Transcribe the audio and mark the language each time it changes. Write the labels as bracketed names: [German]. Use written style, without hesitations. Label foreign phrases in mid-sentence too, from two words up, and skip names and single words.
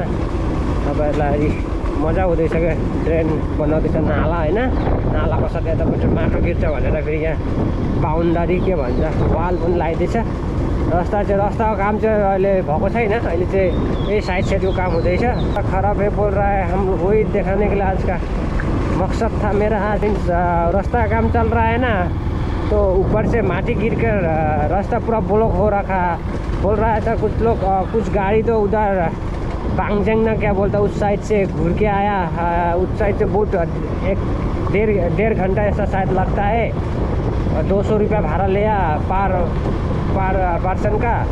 [Nepali] तपाईँहरूलाई मजा हुँदैछ क्या, ट्रेन बनाउँदैछ, नाला होइन, नालाको साथ यतापट्टि माटो गिर्छ भनेर फेरि यहाँ बाउन्डरी के भन्छ वाल पनि लगाइदिएछ। रस्ताको काम चाहिँ अहिले भएको छैन, अहिले चाहिँ यही साइडको काम हुँदैछ। [Hindi] खराब है बोल रहा है, हम वही दिखाने के लिए आज का मकसद था मेरा। आज रास्ता का काम चल रहा है ना, तो ऊपर से माटी गिरकर रास्ता पूरा ब्लॉक हो रखा, बोल रहा था कुछ लोग, कुछ गाड़ी तो उधर बांगजेंग ना क्या बोलता उस साइड से घूर के आया, उस साइड से बहुत डेढ़ घंटा ऐसा शायद लगता है, और 200 रुपया भाड़ा लिया [English] per person [Hindi] का।